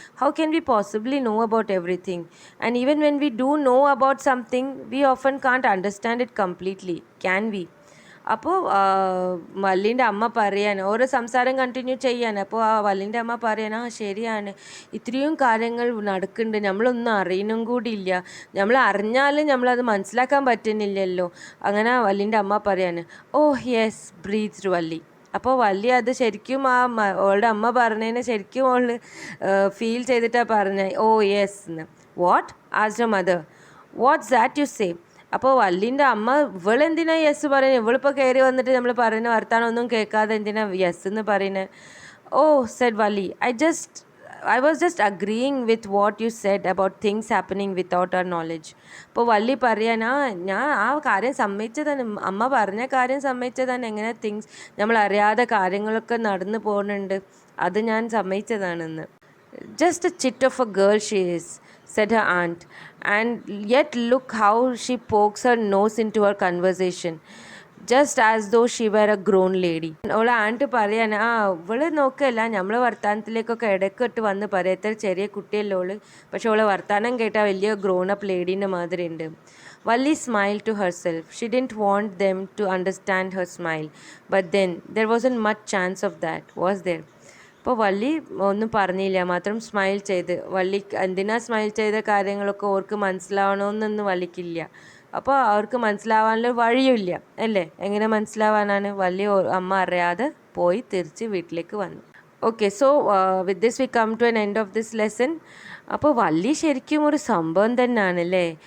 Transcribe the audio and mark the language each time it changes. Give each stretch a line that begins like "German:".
English: How can we possibly know about everything? And even when we do know about something, we often can't understand it completely, can we?
Malayalam: അപ്പോൾ വല്ലിൻ്റെ അമ്മ പറയാണ്, ഓരോ സംസാരം continue ചെയ്യാണ്. അപ്പോൾ ആ വല്ലിൻ്റെ അമ്മ പറയാണ്, ശരിയാണ്, ഇത്രയും കാര്യങ്ങൾ നടക്കുന്നുണ്ട്, നമ്മളൊന്നും അറിയണം കൂടിയില്ല, നമ്മൾ അറിഞ്ഞാലും നമ്മളത് മനസ്സിലാക്കാൻ പറ്റുന്നില്ലല്ലോ. അങ്ങനെ വല്ലിൻ്റെ അമ്മ പറയാണ്,
English: Oh yes, breathed Valli.
Malayalam: അപ്പോൾ വല്ലി അത് ശരിക്കും അവളുടെ അമ്മ പറഞ്ഞതിന് ശരിക്കും അവൾ ഫീൽ ചെയ്തിട്ടാണ് പറഞ്ഞത്, ഓ യെസ് എന്ന്.
English: What asked mother. What's that you say?
Malayalam: അപ്പോൾ വല്ലിൻ്റെ അമ്മ ഇവളെന്തിനാ യെസ് പറയുന്നത്? ഇവളിപ്പോൾ കയറി വന്നിട്ട് നമ്മൾ പറയുന്ന വർത്താനം ഒന്നും കേൾക്കാതെ എന്തിനാ യെസ് എന്ന് പറയുന്നത്?
English: Oh said Valli, I was just agreeing with what you said about things happening without our knowledge.
Malayalam: അപ്പോൾ വല്ലി പറയാനാ, ഞാൻ ആ കാര്യം സമ്മതിച്ചതാണ്, അമ്മ പറഞ്ഞ കാര്യം സമ്മതിച്ചതാണ്. എങ്ങനെ തിങ്സ് നമ്മൾ അറിയാതെ കാര്യങ്ങളൊക്കെ നടന്നു പോകുന്നുണ്ട്, അത് ഞാൻ സമ്മതിച്ചതാണെന്ന്.
English: Just a chit of a girl she is, said her aunt, and yet look how she pokes her nose into her conversation. Just as though she were a grown lady.
Malayalam: ഓളെ ആണ്ട് പറയാൻ ഇവള് നോക്കല്ല, നമ്മളെ വർത്താനത്തിലേക്കൊക്കെ ഇടയ്ക്കിട്ട് വന്ന് പറയാം, എത്ര ചെറിയ കുട്ടിയല്ലേ ഓള്, പക്ഷെ ഓളെ വർത്താനം കേട്ടാൽ വലിയ ഗ്രോൺ അപ്പ് ലേഡീൻ്റെ മാതിരി ഉണ്ട്.
English: Valli smiled to herself. She didn't want them to understand her smile. But then, there wasn't much chance of that, was there?
Malayalam: അപ്പോൾ വള്ളി ഒന്നും പറഞ്ഞില്ല, മാത്രം സ്മൈൽ ചെയ്ത്. വള്ളി എന്തിനാ സ്മൈൽ ചെയ്ത കാര്യങ്ങളൊക്കെ ഓർക്ക് മനസ്സിലാവണമെന്നൊന്നും വള്ളിക്കില്ല. അപ്പോൾ അവർക്ക് മനസ്സിലാവാനുള്ള വഴിയുമില്ല അല്ലേ? എങ്ങനെ മനസ്സിലാവാനാണ്? വള്ളി അമ്മ അറിയാതെ പോയി തിരിച്ച് വീട്ടിലേക്ക് വന്നു.
English: Okay, so with this we come to an end of this lesson.
Malayalam: അപ്പോൾ വള്ളി ശരിക്കും ഒരു സംഭവം തന്നെയാണ് അല്ലേ?